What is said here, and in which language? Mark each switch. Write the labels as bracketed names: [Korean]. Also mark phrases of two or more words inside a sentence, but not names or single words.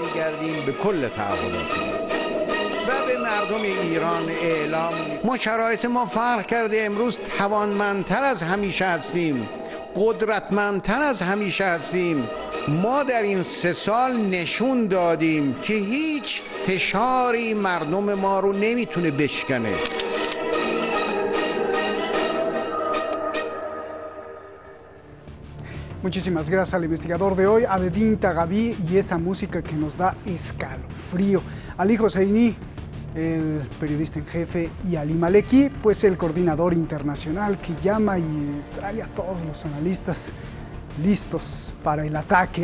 [Persian] میگردیم به کل تعهدات و به مردم ایران اعلام ما شرایط ما فرق کرده. امروز توانمندتر از همیشه هستیم، قدرتمندتر از همیشه هستیم. ما در این 3 سال نشون دادیم که هیچ فشاری مردم ما رو نمیتونه بشکنه. [Spanish] Muchísimas gracias al investigador de hoy, Abedin Tagabi, y esa música que nos da escalofrío. Ali Hosseini, el periodista en jefe, y Ali Maleki, pues el coordinador internacional que llama y trae a todos los analistas listos para el ataque.